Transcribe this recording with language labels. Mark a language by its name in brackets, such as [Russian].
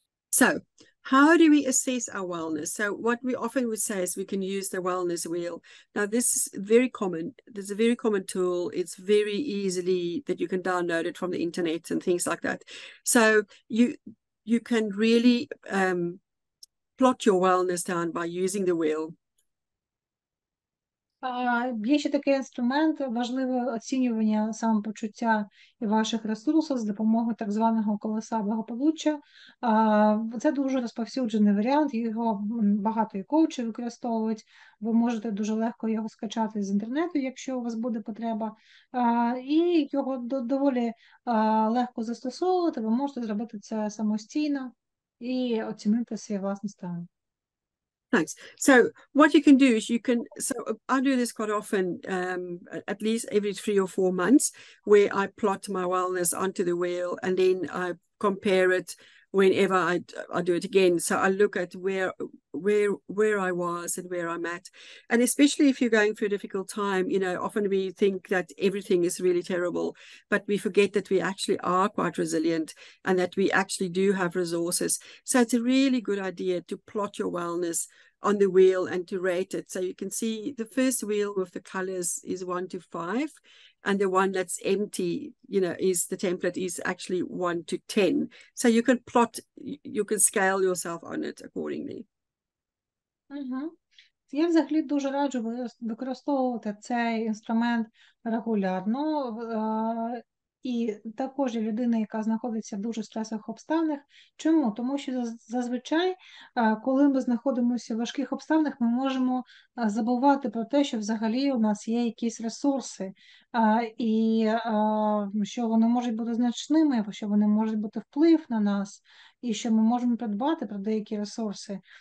[English] So, how do we assess our wellness? So what we often would say is we can use the wellness wheel. Now, this is very common. There's a very common tool. It's very easily that you can download it from the internet and things like that. So you can really plot your wellness down by using the wheel. [Ukrainian] Є ще такий інструмент, важливе оцінювання самопочуття і ваших ресурсів з допомогою так званого колеса благополуччя. Це дуже розповсюджений варіант, його багато і коучів використовують. Ви можете дуже легко його скачати з інтернету, якщо у вас буде потреба. І його доволі легко застосовувати, ви можете зробити це самостійно і оцінити свій власний стан. [English] Thanks. So what you can do is so I do this quite often, at least every 3 or 4 months, where I plot my wellness onto the wheel and then I compare it whenever I do it again. So I look at where I was and where I'm at. And especially if you're going through a difficult time, often we think that everything is really terrible, but we forget that we actually are quite resilient and that we actually do have resources. So it's a really good idea to plot your wellness on the wheel and to rate it. So you can see the first wheel with the colors is 1 to 5. And the one that's empty, is the template is actually 1 to 10. So you can you can scale yourself on it accordingly. [Ukrainian] Я взагалі дуже раджу використовувати цей інструмент регулярно. І також людина, яка знаходиться в дуже стресових обставинах. Чому? Тому що зазвичай, коли ми знаходимося в важких обставинах, ми можемо забувати про те, що взагалі у нас є якісь ресурси, і що вони можуть бути значними, що вони можуть бути вплив на нас, і що ми можемо придбати про деякі ресурси.